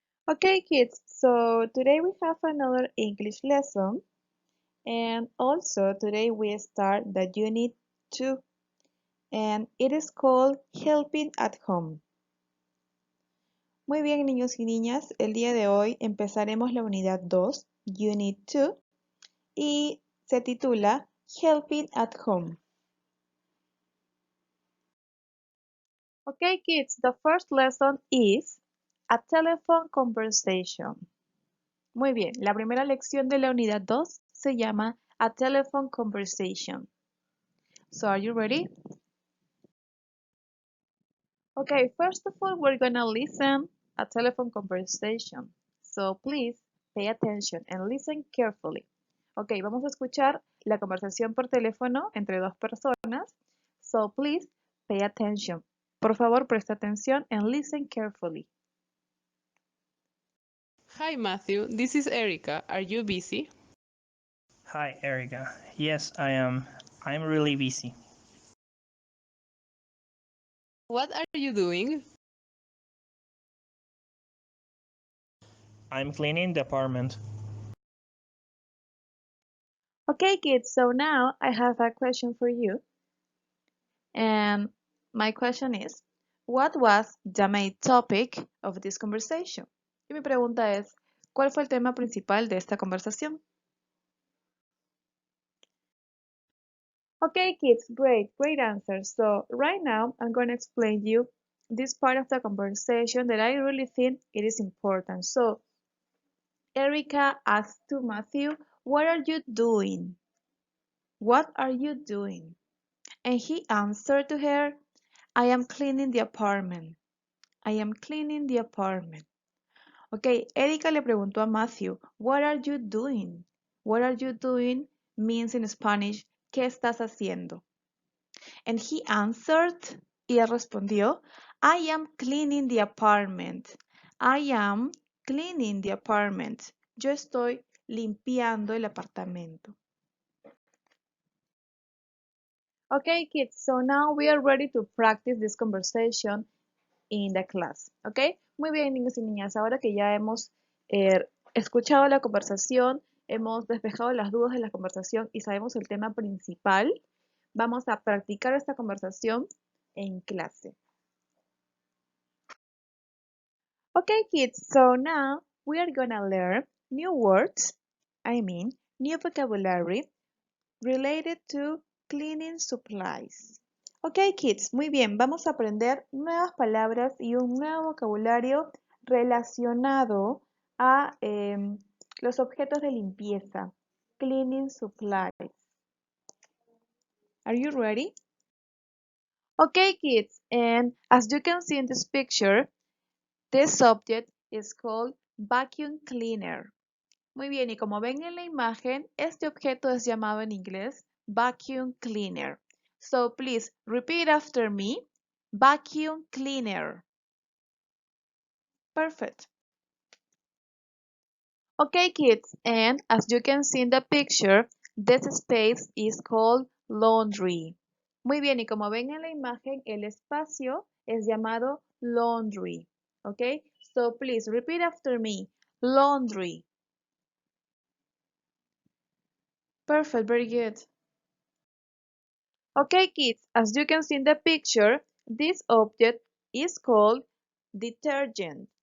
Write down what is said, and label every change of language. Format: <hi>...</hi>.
<en>Okay kids, so today we have another English lesson and also today we start the unit 2 and it is called Helping at Home.</en> <es>Muy bien niños y niñas, el día de hoy empezaremos la unidad 2, unit 2 y se titula Helping at Home.</es> <en>Okay kids, the first lesson is a telephone conversation.</en> <es>Muy bien, la primera lección de la unidad 2 se llama A Telephone Conversation.</es> <en>So, are you ready? Okay, first of all, we're gonna listen a telephone conversation. So, please pay attention and listen carefully.</en> <es>Okay, vamos a escuchar la conversación por teléfono entre dos personas.</es> <en>So, please pay attention.</en> <es>Por favor, presta atención</es> <en>and listen carefully. Hi Matthew, this is Erica. Are you busy? Hi, Erica. Yes, I am. I'm really busy. What are you doing? I'm cleaning the apartment. Okay, kids, so now I have a question for you. And my question is, what was the main topic of this conversation?</en> <es>Y mi pregunta es, ¿cuál fue el tema principal de esta conversación?</es> <en>Okay, kids, great answer. So right now, I'm going to explain you this part of the conversation that I really think it is important. So Erica asked to Matthew, what are you doing? What are you doing? And he answered to her, I am cleaning the apartment. I am cleaning the apartment.</en> <es>Ok, Erika le preguntó a Matthew,</es> <en>what are you doing? What are you doing means in Spanish,</en> <es>¿qué estás haciendo?</es> <en>And he answered,</en> <es>y él respondió,</es> <en>I am cleaning the apartment. I am cleaning the apartment.</en> <es>Yo estoy limpiando el apartamento.</es> <en>Okay, kids, so now we are ready to practice this conversation in the class, ¿ok?</en> <es>Muy bien, niños y niñas, ahora que ya hemos escuchado la conversación, hemos despejado las dudas de la conversación y sabemos el tema principal, vamos a practicar esta conversación en clase.</es> <en>Okay, kids, so now we are gonna learn new words, new vocabulary related to cleaning supplies.</en> <es>Ok, kids, muy bien, vamos a aprender nuevas palabras y un nuevo vocabulario relacionado a los objetos de limpieza, cleaning supplies.</es> <en>Are you ready? Okay, kids, and as you can see in this picture, this object is called vacuum cleaner.</en> <es>Muy bien, y como ven en la imagen, este objeto es llamado en inglés vacuum cleaner.</es> <en>So please repeat after me, vacuum cleaner. Perfect. Okay, kids, and as you can see in the picture, this space is called laundry.</en> <es>Muy bien, y como ven en la imagen, el espacio es llamado laundry.</es> <en>Okay, so please repeat after me, laundry. Perfect, very good. Okay, kids, as you can see in the picture, this object is called detergent.</en>